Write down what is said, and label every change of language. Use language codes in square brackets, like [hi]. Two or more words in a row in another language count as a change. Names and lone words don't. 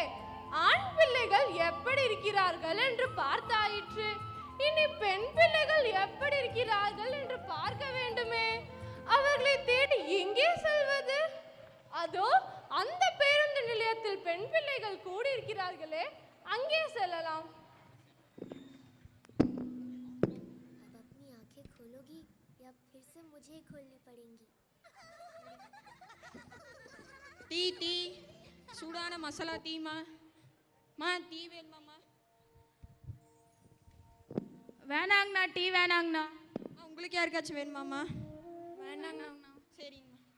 [ta] ஆண் பிள்ளைகள் எப்படி இருக்கிறார்கள் என்று பார்த்தாயிற்று. இனி பெண் பிள்ளைகள் எப்படி இருக்கிறார்கள் என்று பார்க்க வேண்டுமே. அவர்களை தேடி எங்கே செல்வது? அதோ அந்த பேருந்து நிலையத்தில் பெண் பிள்ளைகள் கூடியிருக்கிறார்களே, அங்கே செல்லலாம். [hi] अब अपनी आंखें खोलोगी या फिर से मुझे खोलनी पड़ेंगी? [ta] டீ சூடான மசாலா டீமா? டீ வேணுமாம்மா? வேணாங்கண்ணா, டீ வேணாங்கண்ணா. உங்களுக்கு யாருக்காச்சும் வேணுமாம்மா? வேணாங்கண்ணா. சரிங்கம்மா.